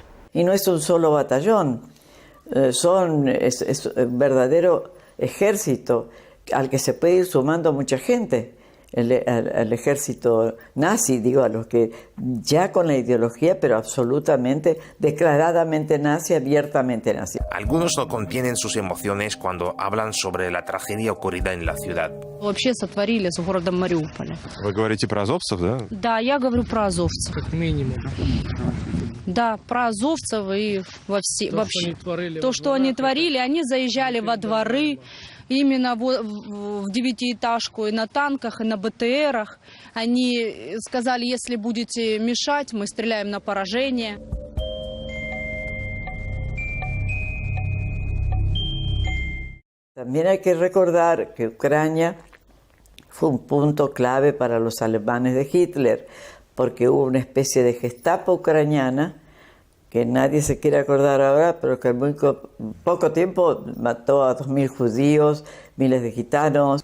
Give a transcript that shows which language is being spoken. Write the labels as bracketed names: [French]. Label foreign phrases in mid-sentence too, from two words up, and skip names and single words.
[Spanish] Y no es un solo batallón, es un verdadero ejército al que se puede ir sumando mucha gente. al ejército nazi, digo, a los que ya con la ideología, pero absolutamente, declaradamente nazi, abiertamente nazi. Algunos no contienen sus emociones cuando hablan sobre la tragedia ocurrida en la ciudad. [Russian] Вообще сотворили с городом Мариуполя. Вы говорите про азовцев, да? Да, я говорю про азовцев. Как минимум. Да, про азовцев и вообще. То, что они творили, они заезжали во дворы, именно в девятиэтажку, и на танках, и на БТРах. Они сказали, если будете мешать, мы стреляем на поражение. [Spanish] También hay que recordar que Ucrania fue un punto clave para los alemanes de Hitler, porque hubo una especie de Gestapo ucraniana que nadie se quiere acordar ahora, pero que en muy poco tiempo mató a 2.000 judíos, miles de gitanos.